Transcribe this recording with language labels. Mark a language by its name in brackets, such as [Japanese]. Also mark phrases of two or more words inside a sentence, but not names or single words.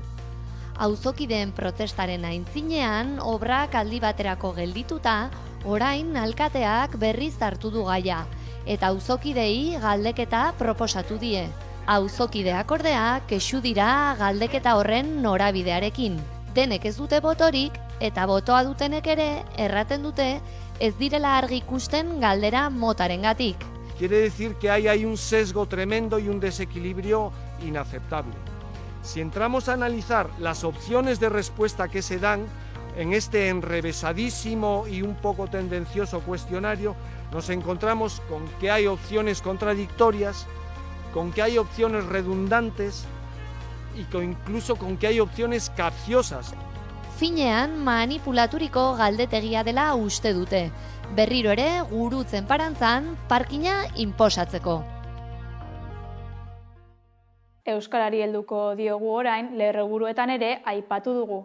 [Basque] Auzokideen protestaren aintzinean, obrak aldi baterako geldituta, orain alkateak berriz hartu du gaia, eta auzokidei galdeketa proposatu die. Auzokideak ordea kexu dira galdeketa horren norabidearekin. Denek ez dute botorik, eta botoa dutenek ere erraten dute ez direla argi ikusten galdera motarengatik. [Spanish] Quiere decir que hay un sesgo tremendo y un desequilibrio inaceptable. Si entramos a analizar las opciones de respuesta que se dan en este enrevesadísimo y un poco tendencioso cuestionario, nos encontramos con que hay opciones contradictorias, con que hay opciones redundantes y incluso con que hay opciones capciosas. [Basque] Finean manipulaturiko galdetegia dela uste dute. Berriro ere gurutzen parantzan parkina inposatzeko. Euskarari helduko diogu orain, lerroburuetan ere aipatu dugu.